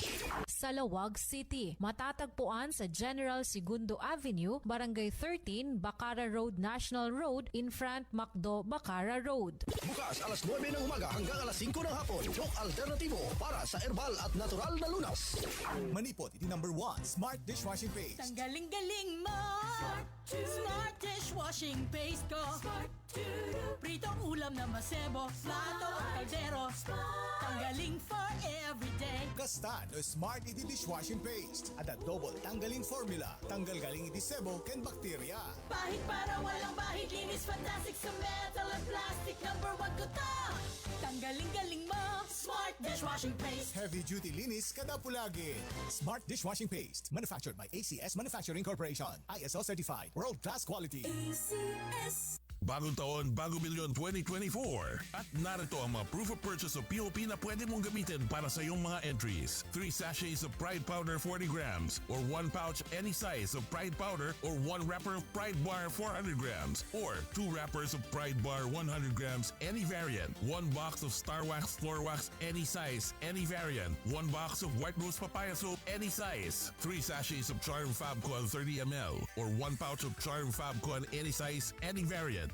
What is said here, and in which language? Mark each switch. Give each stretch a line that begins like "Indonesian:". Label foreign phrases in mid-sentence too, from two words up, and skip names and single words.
Filipino: Sa Lawag City, matatagpuan sa General Segundo Avenue, Barangay 13, Bacara Road National Road,
English: in front
Filipino: Macdo, Bacara Road. Bukas alas 9 ng umaga hanggang alas 5 ng hapon. Doc Alternativo para sa herbal at natural na lunas.
Iloko: Manipot, iti number 1, Smart Dishwashing Paste.
Filipino: Ang galing-galing mo. Smart dishwashing paste ko. Pritong ulam na masebo, plato at kaldero. Tanggaling
English: for everyday.
Iloko: Kasta no Smart iti Dishwashing Paste.
Filipino: At double tanggaling formula.
Iloko: Tanggal galing iti sebo ken bakterya.
Filipino: Pahit para walang bahid, linis fantastic sa metal at plastic. Number 1 ko to. Tanggaling-galing mo. Smart dishwashing paste.
English: Heavy duty
Filipino: linis kada pulagi.
English: Smart Dishwashing Paste. Manufactured by ACS Manufacturing Corporation. ISO certified. World class quality. ACS.
Filipino: Bagong taon, bagong milyon 2024. At narito ang mga
English: proof of purchase of POP
Filipino: na pwede mong gamitin para sa iyong mga entries.
English: 3 sachets of Pride Powder 40 grams or 1 pouch any size of Pride Powder or 1 wrapper of Pride Bar 400 grams or 2 wrappers of Pride Bar 100 grams any variant. 1 box of Star Wax Floor Wax any size, any variant. 1 box of White Rose Papaya Soap any size. 3 sachets of Charm Fabcon 30 ml or 1 pouch of Charm Fabcon any size, any variant.